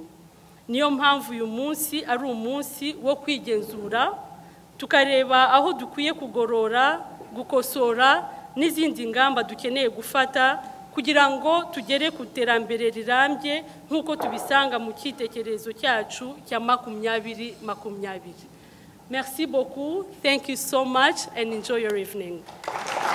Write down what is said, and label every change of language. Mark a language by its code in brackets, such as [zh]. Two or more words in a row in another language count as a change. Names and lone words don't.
[rw] Niyo mpamvu uyu munsi ari umunsi wo kwigenzura, tukareba aho dukwiye kugorora, gukosora n'izindi ngamba dukeneye gufata kugira ngo tugere ku terambere rirambye nk'uko tubisanga mu cyitekerezo cyacu cya 2020. [fr] Merci beaucoup, [en] thank you so much, and enjoy your evening.